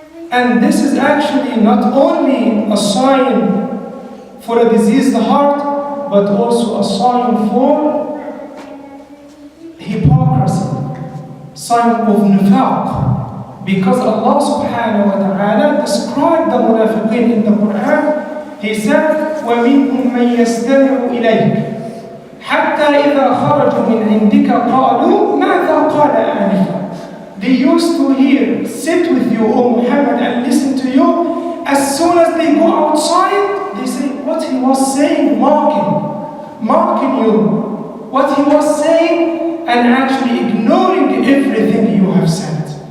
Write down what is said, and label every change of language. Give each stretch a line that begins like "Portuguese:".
English: And this is actually not only a sign for a diseased heart, but also a sign for hypocrisy, sign of nifaq. Because Allah subhanahu wa ta'ala described the munafiqeen in the Quran. He said,
Arabic: وَمِنْهُمْ مَنْ يَسْتَمِعُ إِلَيْكَ حَتَّى إِذَا خَرَجُوا مِنْ عِنْدِكَ قَالُوا مَاذَا قَالَ آنِفًا.
English: They used to sit with you, O Muhammad, and listen to you. As soon as they go outside, they say what he was saying, mocking you. What he was saying, and actually ignoring everything you have said.